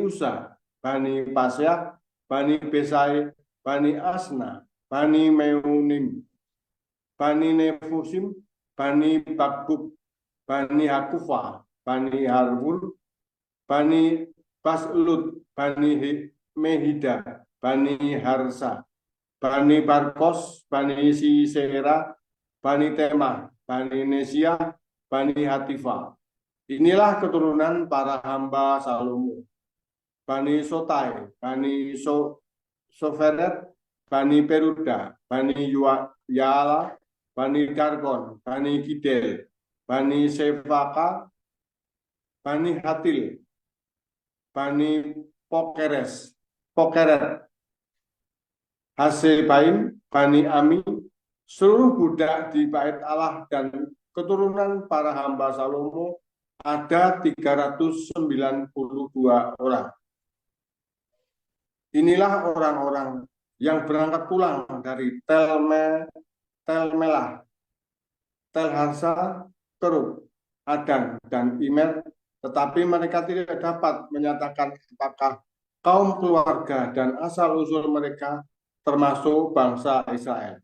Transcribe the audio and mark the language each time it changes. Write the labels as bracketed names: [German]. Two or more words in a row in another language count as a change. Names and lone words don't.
[Indonesian] Usa, Bani Pasya, Bani Besai, Bani Asna, Bani Meunim, Bani Nefusim, Bani Bakbuk, Bani Hakufa, Bani Harwul, Bani Baslut, Bani Mehida, Bani Harsa, Bani Barkos, Bani Sisera, Bani Temah, Bani Nesia, Bani Hatifa. Inilah keturunan para hamba Salomo. Bani Sotai, Bani Soferet, Bani Peruda, Bani Yala, Bani Darkon, Bani Gidel, Bani Sefaka, Bani Hatil, Bani Pokeret, Hasebaim, Bani Ami, seluruh budak di bait Allah dan keturunan para hamba Salomo ada 392 orang. Inilah orang-orang yang berangkat pulang dari Tel-Melah, Tel-Harsa, Kerub, Adan, dan Imer, tetapi mereka tidak dapat menyatakan apakah kaum keluarga dan asal-usul mereka termasuk bangsa Israel.